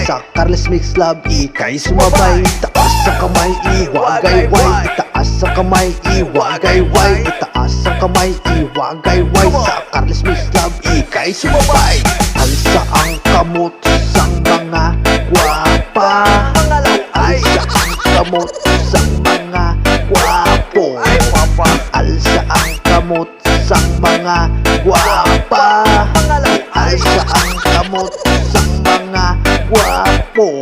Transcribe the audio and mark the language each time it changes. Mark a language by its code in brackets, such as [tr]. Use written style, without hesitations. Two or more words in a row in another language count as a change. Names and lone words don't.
[tl] Sa Carles Mix Love ikay sumabay. Itaas ang kamay iwagay-way, itaas ang kamay iwagay-way, itaas ang kamay iwagay-way. Sa Carles Mix Love ikay sumabay. [hil] Alsa ang kamot sang mga gwapa, alsa ang kamot sang mga gwapo, alsa ang kamot sang mga gwapa, alsa ang kamot sang mga gwapo.